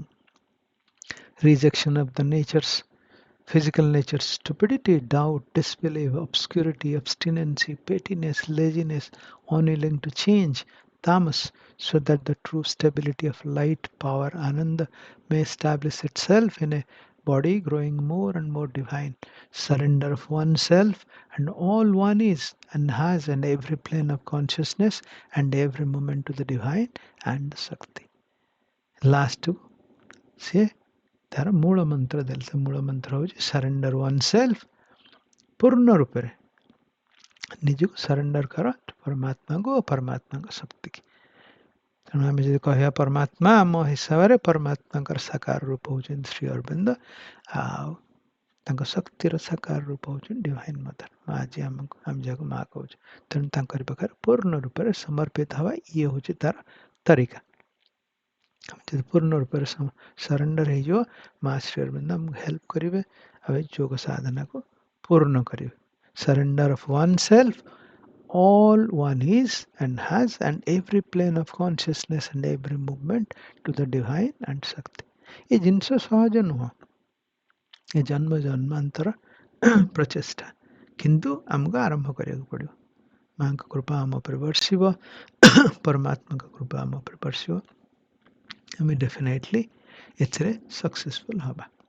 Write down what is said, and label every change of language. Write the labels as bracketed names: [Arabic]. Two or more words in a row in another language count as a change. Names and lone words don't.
[English] Rejection of the nature's physical nature, stupidity, doubt, disbelief, obscurity, obstinacy, pettiness, laziness, unwilling to change, tamas, so that the true stability of light, power, ananda may establish itself in a body growing more and more divine. Surrender of oneself and all one is and has in every plane of consciousness and every moment to the divine and the Shakti. Last two, say [Odia] ତାର ମୂଳ ମନ୍ତ୍ର ଦେଲେ ସେ ମୂଳ ମନ୍ତ୍ର ହେଉଛି [English] surrender one self [Odia] ପୂର୍ଣ୍ଣ ରୂପରେ ନିଜକୁ ସରେଣ୍ଡର କର ପରମାତ୍ମାଙ୍କୁ ଓ ପରମାତ୍ମାଙ୍କ ଶକ୍ତିକି ତେଣୁ ଆମେ ଯଦି କହିବା ପରମାତ୍ମା ଆମ ହିସାବରେ ପରମାତ୍ମାଙ୍କର ସାକାର ରୂପ ହେଉଛନ୍ତି ଶ୍ରୀ ଅରବିନ୍ଦ ଆଉ ତାଙ୍କ ଶକ୍ତିର ସାକାର ରୂପ ହେଉଛନ୍ତି [English] divine mother [Odia] ମା ଆଜି ଆମକୁ ଆମେ ଯାହାକୁ ମା କହୁଛୁ ତେଣୁ ତାଙ୍କରି ପାଖରେ ପୂର୍ଣ୍ଣ ରୂପରେ ସମର୍ପିତ ହେବା ଇଏ ହେଉଛି ତାର ତରିକା ଯଦି ପୂର୍ଣ୍ଣ ରୂପରେ ସରେଣ୍ଡର ହେଇଯିବ ମା ଶ୍ରୀ ଅରବିନ୍ଦ ଆମକୁ ହେଲ୍ପ କରିବେ ଆଉ ଏ ଯୋଗ ସାଧନାକୁ ପୂର୍ଣ୍ଣ କରିବେ [English] surrender of one self all one is and has and every plane of consciousness and every movement to the divine and Shakti. [Odia] ଏ ଜିନିଷ ସହଜ ନୁହଁ ଏ ଜନ୍ମ ଜନ୍ମାନ୍ତର ପ୍ରଚେଷ୍ଟା କିନ୍ତୁ ଆମକୁ ଆରମ୍ଭ କରିବାକୁ ପଡ଼ିବ ମାଙ୍କ କୃପା ଆମ ଉପରେ ବର୍ଷିବ ପରମାତ୍ମାଙ୍କ କୃପା ଆମ ଉପରେ ବର୍ଷିବ ଆମେ ଡେଫିନେଟଲି ଏଥିରେ ସକ୍ସେସଫୁଲ୍ ହେବା